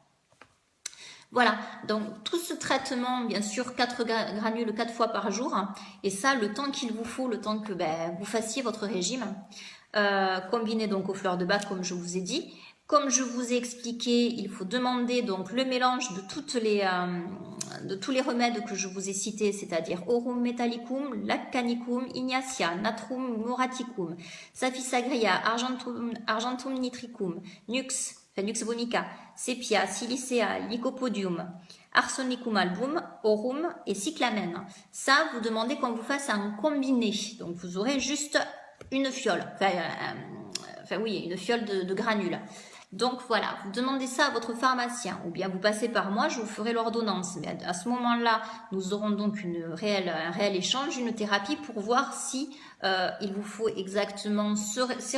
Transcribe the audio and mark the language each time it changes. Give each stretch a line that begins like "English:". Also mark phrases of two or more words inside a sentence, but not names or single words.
French: Voilà, donc tout ce traitement, bien sûr, 4 granules 4 fois par jour, hein, et ça, le temps qu'il vous faut, le temps que vous fassiez votre régime, combiné donc aux fleurs de bac, comme je vous ai dit. Comme je vous ai expliqué, il faut demander donc le mélange de tous les remèdes que je vous ai cités, c'est-à-dire Aurum metallicum, Laccanicum, Ignatia, Natrum muraticum, Saphysagria, Argentum nitricum, Nux vomica, Sepia, Silicea, Lycopodium, Arsenicum album, Aurum et cyclamène. Ça, vous demandez qu'on vous fasse un combiné. Donc vous aurez juste une fiole, une fiole de granules. Donc voilà, vous demandez ça à votre pharmacien ou bien vous passez par moi, je vous ferai l'ordonnance. Mais à ce moment-là, nous aurons donc un réel échange, une thérapie pour voir si il vous faut exactement ces